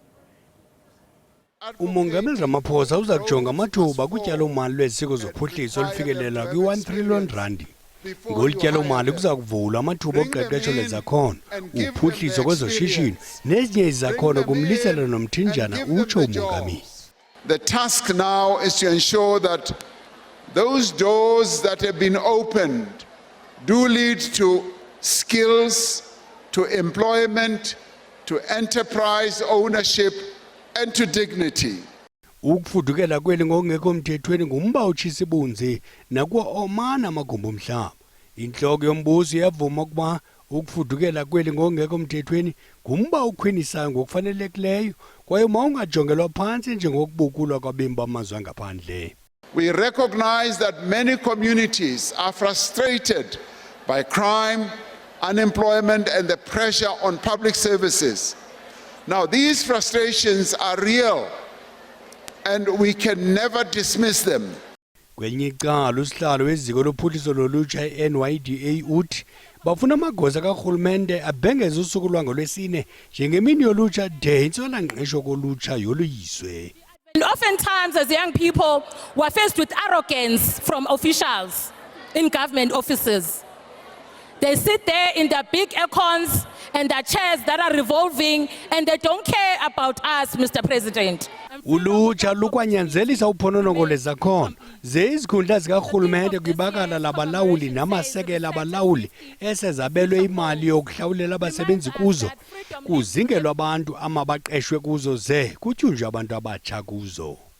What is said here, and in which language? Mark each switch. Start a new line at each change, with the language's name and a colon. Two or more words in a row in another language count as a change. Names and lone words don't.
Xhosa: Umongameli Ramaphosa uza kujonga amathuba kutyalo-mali lweziseko zophuhliso olufikelela kwi-R1 trillion. Ngolu tyalo-mali kuza kuvulwa amathuba oqeqesho lwezakhono, uphuhliso kwezoshishino nezinye izakhono kumlisela nomthinjana, utsho umongameli.
English: The task now is to ensure that those doors that have been opened do lead to skills, to employment, to enterprise ownership, and to dignity.
Xhosa: Ukufudukela kweli ngokungekho mthethweni ngumba utshisa ibunzi nakuwa omana amagumbi omhlaba. Intloko yombuso iyavuma ukuba ukufudukela kweli ngokungekho mthethweni ngumba ukhwinisayo ngokufanelekileyo kwaye mawungajongelwa phantsi njengokubukulwa kwabemi bamazwe angaphandle.
English: We recognize that many communities are frustrated by crime, unemployment, and the pressure on public services. Now, these frustrations are real, and we can never dismiss them.
Xhosa: Kwelinye icala usihlalo weziko lophuhliso lolutsha i-NYDA uthi bafuna amagosa karhulumente abhengeze usuku lwangolwesine njengemini yolutsha de intswela-ngqesho kolutsha yoluyiswe.
English: And oftentimes as young people we're faced with arrogance from officials in government offices. They sit there in their big aircons and their chairs that are revolving and they don't care about us, Mr. President.
Xhosa: Ulutsha lukwanyanzelisa uphononongo lwezakhono ze izikhundla zikarhulumente kwibakala labalawuli namasekela abalawuli esezabelwe imali yokuhlawulela abasebenzi kuzo kuzingelwa abantu amabaqeshwe kuzo ze kutyunjwe abantu abatsha kuzo.